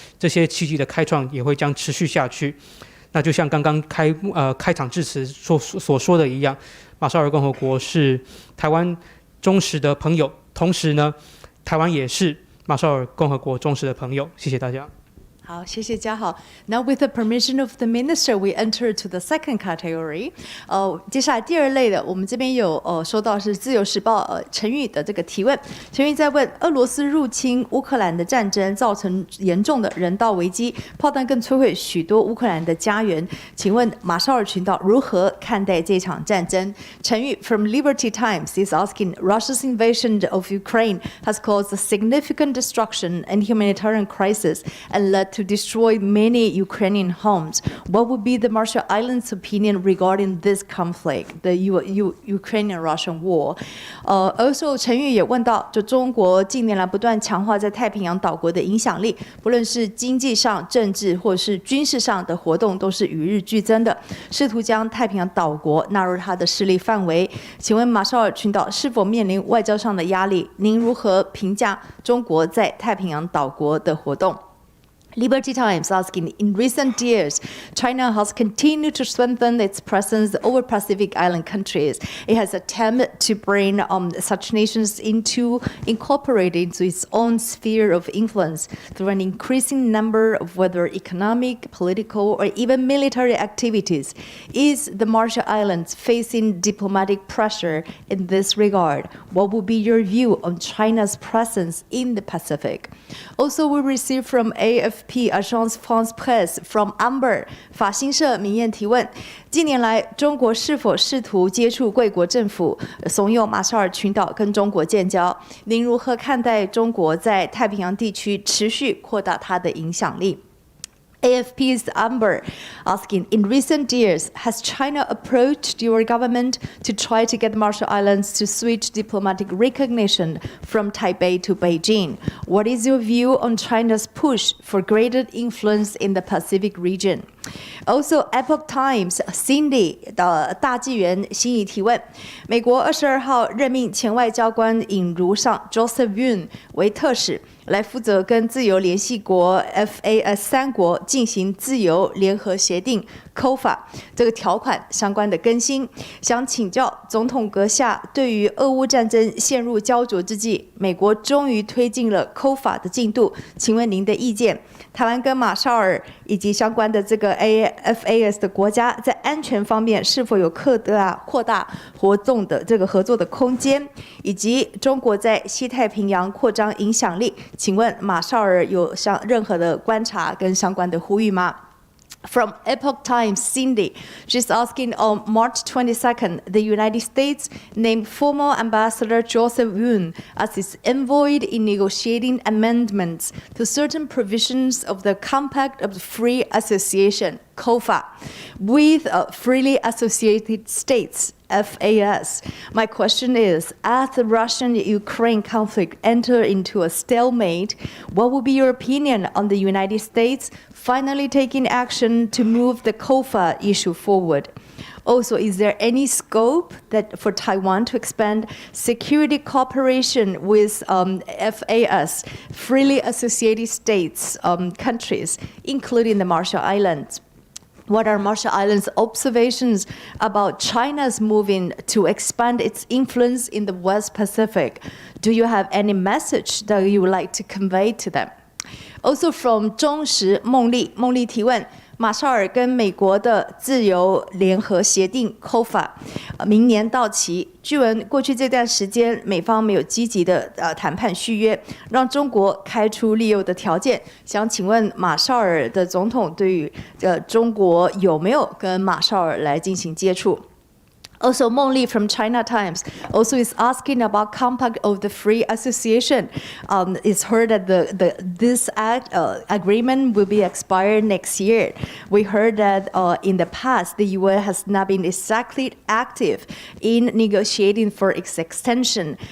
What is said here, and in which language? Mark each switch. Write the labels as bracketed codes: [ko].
[zh] 这些契机的开创也会将持续下去。那就像刚刚开场致辞所说的一样，马绍尔共和国是台湾忠实的朋友，同时呢，台湾也是马绍尔共和国忠实的朋友。谢谢大家。好，谢谢嘉豪。 [en] Now, with the permission of the minister, we enter to the second category. [zh] 接下来第二类的，我们这边有收到是自由时报陈宇的这个提问。陈宇在问：俄罗斯入侵乌克兰的战争造成严重的人道危机，炮弹更摧毁许多乌克兰的家园。请问马绍尔群岛如何看待这场战争？ [en] 陈宇 from Liberty Times is asking: Russia's invasion of Ukraine has caused a significant destruction and humanitarian crisis and led to destroy many Ukrainian homes. What would be the Marshall Islands' opinion regarding this conflict, the Ukrainian-Russian war? Also, [zh] 陈宇也问到，就中国近年来不断强化在太平洋岛国的影响力，不论是经济上、政治或是军事上的活动，都是与日俱增的，试图将太平洋岛国纳入他的势力范围。请问马绍尔群岛是否面临外交上的压力？您如何评价中国在太平洋岛国的活动？ [en] Liberty Times asking: In recent years, China has continued to strengthen its presence over Pacific Island countries. It has attempted to bring such nations incorporate into its own sphere of influence through an increasing number of whether economic, political, or even military activities. Is the Marshall Islands facing diplomatic pressure in this regard? What would be your view on China's presence in the Pacific? Also, we received from AFP Agence France Presse from Amber [zh] 法新社民验提问：近年来，中国是否试图接触贵国政府，怂恿马绍尔群岛跟中国建交？您如何看待中国在太平洋地区持续扩大它的影响力？ [en] AFP's Amber asking: In recent years, has China approached your government to try to get the Marshall Islands to switch diplomatic recognition from Taipei to Beijing? What is your view on China's push for greater influence in the Pacific region? Also, [zh] Epoch Times Cindy 的大纪元心仪提问：美国22号任命前外交官尹如上 Joseph Yun 为特使，来负责跟自由联系国 FAS 3国进行自由联合协定 COFA 这个条款相关的更新。想请教总统阁下，对于俄乌战争陷入焦灼之际，美国终于推进了 COFA 的进度，请问您的意见？台湾跟马绍尔以及相关的这个 FAS 的国家在安全方面是否有扩大活动的这个合作的空间，以及中国在西太平洋扩张影响力，请问马绍尔有任何的观察跟相关的呼吁吗 [en] From Epoch Times, Cindy, she's asking, on March 22nd, the United States named former Ambassador Joseph Yun as its envoy in negotiating amendments to certain provisions of the Compact of Free Association, COFA, with freely associated states, FAS. My question is, as the Russian-Ukraine conflict enters into a stalemate, what would be your opinion on the United States finally taking action to move the COFA issue forward? Also, is there any scope for Taiwan to expand security cooperation with FAS, freely associated states, countries, including the Marshall Islands? What are Marshall Islands' observations about China's moving to expand its influence in the West Pacific? Do you have any message that you would like to convey to them? Also from [zh] 中时梦丽，梦丽提问：马绍尔跟美国的自由联合协定 COFA 明年到期，据闻过去这段时间美方没有积极的谈判续约，让中国开出利诱的条件。想请问马绍尔的总统对于中国有没有跟马绍尔来进行接触？ [en] Also, Meng Li from China Times also is asking about Compact of the Free Association. It's heard that this agreement will be expired next year. We heard that in the past, the UN has not been exactly active in negotiating for its extension.